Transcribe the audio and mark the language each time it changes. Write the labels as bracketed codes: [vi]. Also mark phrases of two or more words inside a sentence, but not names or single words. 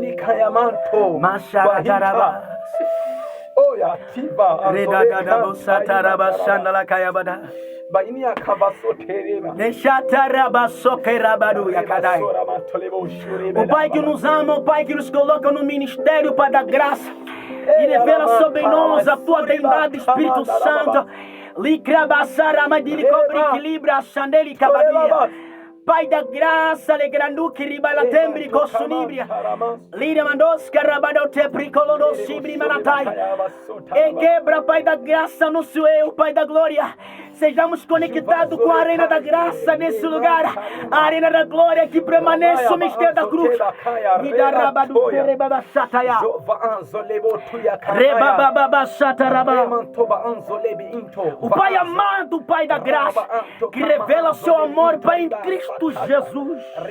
[pt] O Pai que nos ama, o Pai que nos coloca no ministério, Pai da graça, e revela sobre nós a tua bondade, Espírito Santo. Pai da graça, legranduki ribala tembri cosunibria. Lira mandos carabado te pricolono sibri manatai. E quebra, Pai da graça, no seu, Pai da glória. Sejamos conectados com a arena da graça nesse lugar. A arena da glória que permanece o mistério da cruz. O Pai amado, o Pai da graça, que revela o seu amor, Pai, em Cristo Jesus.